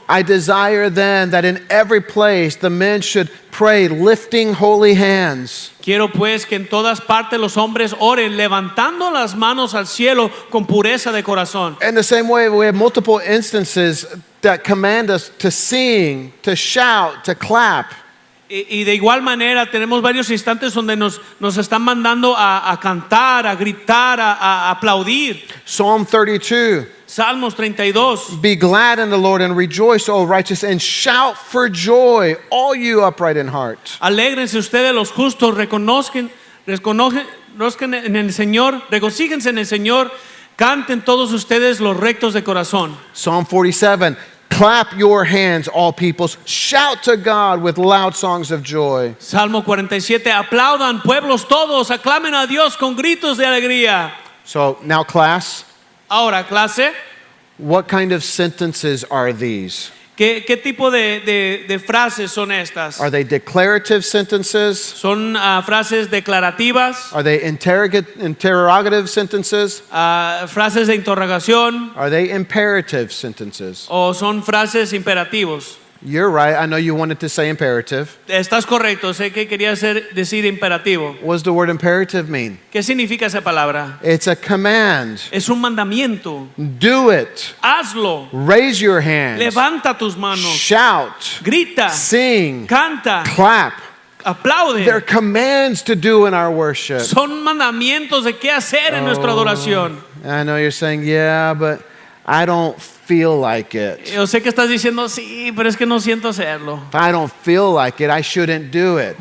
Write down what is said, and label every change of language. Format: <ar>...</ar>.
<en>"I desire then that in every place the men should pray lifting holy hands."</en> <es>Quiero pues que en todas partes los hombres oren levantando las manos al cielo con pureza de corazón.</es> <en>In the same way, we have multiple instances that command us to sing, to shout, to clap.</en> <es>Y de igual manera tenemos varios instantes donde nos están mandando a cantar, a gritar, a aplaudir.</es> <en>Psalm 32.</en> <es>Salmos 32.</es> <en>"Be glad in the Lord and rejoice, O righteous, and shout for joy, all you upright in heart."</en> <es>Alégrense ustedes los justos, reconozcan en el Señor, regocíjense en el Señor, canten todos ustedes los rectos de corazón.</es> <en>Psalm 47. "Clap your hands, all peoples. Shout to God with loud songs of joy."</en> <es>Salmo 47, aplaudan pueblos todos, aclamen a Dios con gritos de alegría.</es> <en>So now, class,</en> <es>Ahora, clase,</es> <en>what kind of sentences are these?</en> <es>¿qué tipo de frases son estas?</es> <en>Are they declarative sentences?</en> <es>¿Son frases declarativas?</es> <en>Are they interrogative sentences?</en> <es>¿Frases de interrogación?</es> <en>Are they imperative sentences?</en> <es>¿O son frases imperativos?</es> <en>You're right. I know you wanted to say imperative.</en> <es>Estás correcto, sé que quería decir imperativo.</es> <en>What does the word imperative mean?</en> <es>¿Qué significa esa palabra?</es> <en>It's a command.</en> <es>Es un mandamiento.</es> <en>Do it.</en> <es>Hazlo.</es> <en>Raise your hands.</en> <es>Levanta tus manos.</es> <en>Shout.</en> <es>Grita.</es> <en>Sing.</en> <es>Canta.</es> <en>Clap.</en> <es>Aplaude.</es> <en>They're commands to do in our worship.</en> <es>Son mandamientos de qué hacer en nuestra adoración.</es> <en>I know you're saying, yeah, but I don't feel like it.</en> <es>Yo sé que estás diciendo, sí, pero es que no siento hacerlo.</es> <en>If I don't feel like it, I shouldn't do it.</en>